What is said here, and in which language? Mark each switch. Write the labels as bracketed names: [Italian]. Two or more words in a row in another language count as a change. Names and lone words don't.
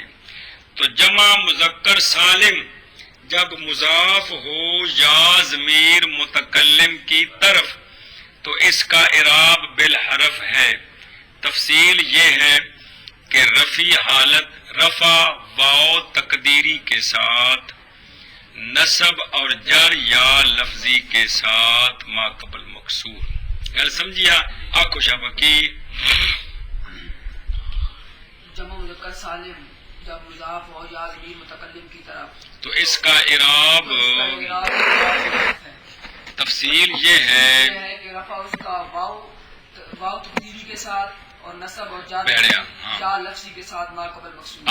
[Urdu] تو جمع مذکر سالم جب مضاف ہو یا ضمیر متکلم کی طرف تو اس کا اعراب بالحرف ہے. تفصیل یہ ہے کہ رفعی حالت رفع واو تقدیری کے ساتھ، نصب اور جر یا لفظی کے ساتھ ما قبل مکسور. [Punjabi] گل سمجھیا؟ آنکھو شابکی. [Urdu] جمع مذکر سالم جب مضاف ہو یا ضمیر متکلم کی طرف تو اس کا اعراب تفصیل یہ ہے کہ رفع اس کا واو تقدیری کے ساتھ اور نصب اور جر بیڑیا یا لفظی کے ساتھ ما قبل مقصود.